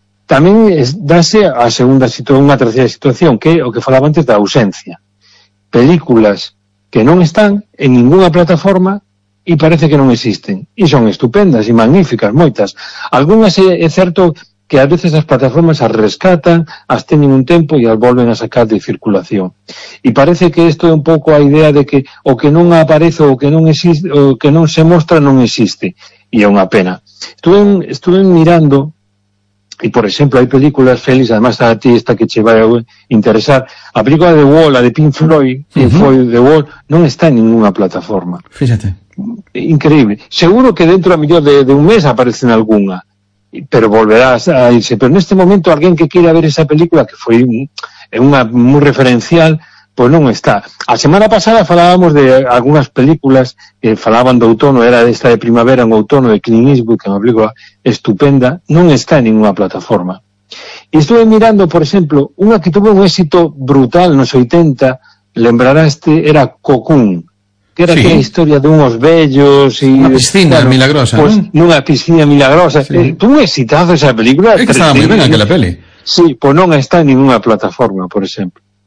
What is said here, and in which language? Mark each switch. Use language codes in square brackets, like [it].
[gl] Tamén dase a segunda situación, unha terceira situación, que o que falaba antes da ausencia. Películas que non están en ninguna plataforma e parece que non existen. E son estupendas e magníficas, moitas. Algunhas é certo que a veces as plataformas as rescatan, as teñen un tempo e as volven a sacar de circulación. E parece que isto é un pouco a idea de que o que non aparece ou que non existe, o que non se mostra non existe. E é unha pena. Estuve mirando, e por exemplo, hai películas, Félix, además a ti esta que che vai a interesar, a película de Wall, a de Pink Floyd, que foi de Wall, non está en ninguna plataforma. Fíjate. Increíble. Seguro que dentro a mellor de un mes aparece en alguna. Pero volverás a irse. Pero neste momento, alguén que quiera ver esa película, que foi unha moi referencial, pois non está. A semana pasada falábamos de algunhas películas que falaban do outono, era esta de primavera, un outono de Clint Eastwood, que me aplico, estupenda, non está en ninguna plataforma. E estuve mirando, por exemplo, unha que tuvo un éxito brutal nos 80, lembrará este, era Cocoon. [es] Que era aquella historia de unos bellos y una piscina milagrosa. Pues ¿no? Una piscina milagrosa. Sí. Un exitazo esa película. Es que estaba muy bien aquella peli. Sí, pues no está en ninguna plataforma, por ejemplo.